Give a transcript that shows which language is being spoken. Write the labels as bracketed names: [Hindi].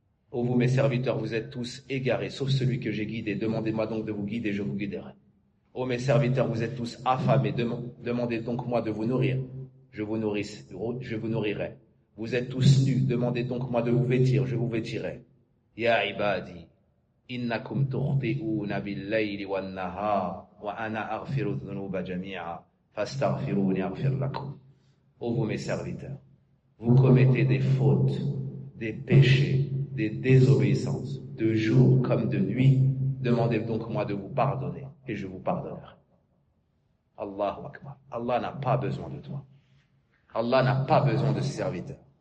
[French] Ô vous, mes serviteurs, vous êtes tous égarés, sauf celui que j'ai guidé. Demandez-moi donc de vous guider, je vous guiderai. Ô mes serviteurs, vous êtes tous affamés. Demandez donc moi de vous nourrir. Je vous nourrirai. Vous êtes tous nus. Demandez donc moi de vous vêtir, je vous vêtirai. [Arabic] Ya ibadi, إنكم تخطئون بالليل والنهار وأنا أغفر الذنوب جميعا فاستغفروني أغفر لكم. [French] Ô vous mes serviteurs, vous commettez des fautes, des péchés, des désobéissances, de jour comme de nuit. Demandez donc moi de vous pardonner et je vous pardonnerai. Allahu Akbar. Allah n'a pas besoin de toi. Allah n'a pas besoin de ses serviteurs.